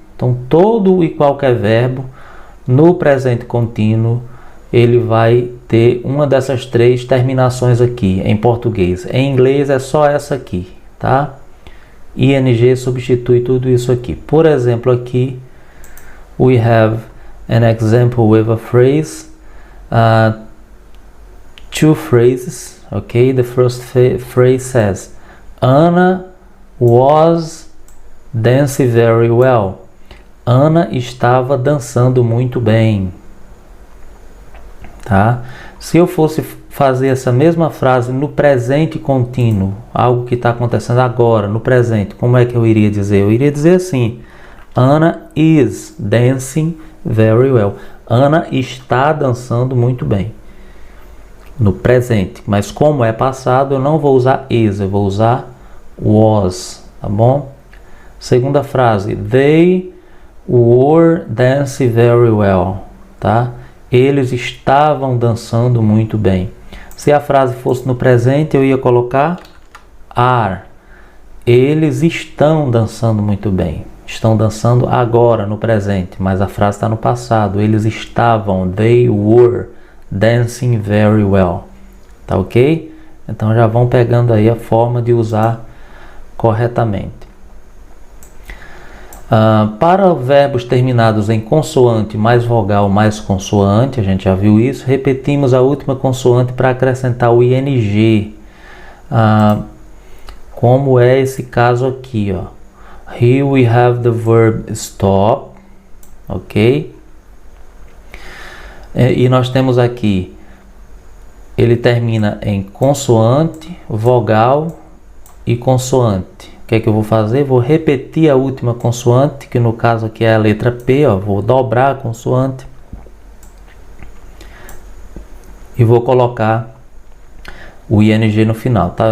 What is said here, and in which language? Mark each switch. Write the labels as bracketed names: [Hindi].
[Portuguese] Então, todo e qualquer verbo no presente contínuo ele vai ter uma dessas três terminações aqui em português. Em inglês é só essa aqui, tá? ing substitui tudo isso aqui. Por exemplo, aqui [English] we have an example with a phrase, two phrases, okay? The first phrase says, Anna was dancing very well. [Portuguese] Ana estava dançando muito bem, tá? Se eu fosse fazer essa mesma frase no presente contínuo, algo que está acontecendo agora, no presente, como é que eu iria dizer? Eu iria dizer assim, [English] Anna is dancing very well. [Portuguese] Ana está dançando muito bem. No presente. Mas como é passado, eu não vou usar is, eu vou usar was, tá bom? Segunda frase, [English] they were dancing very well, [Portuguese] tá? Eles estavam dançando muito bem. Se a frase fosse no presente, eu ia colocar are. Eles estão dançando muito bem. Estão dançando agora, no presente, mas a frase está no passado. Eles estavam, [English] they were dancing very well. [Portuguese] Tá ok? Então já vão pegando aí a forma de usar corretamente. Para verbos terminados em consoante mais vogal mais consoante, a gente já viu isso, repetimos a última consoante para acrescentar o ing. Como é esse caso aqui, ó. [English] Here we have the verb stop, ok? [Portuguese] E nós temos aqui, ele termina em consoante, vogal e consoante. O que é que eu vou fazer? Vou repetir a última consoante, que no caso aqui é a letra P, ó. Vou dobrar a consoante e vou colocar o ing no final, tá?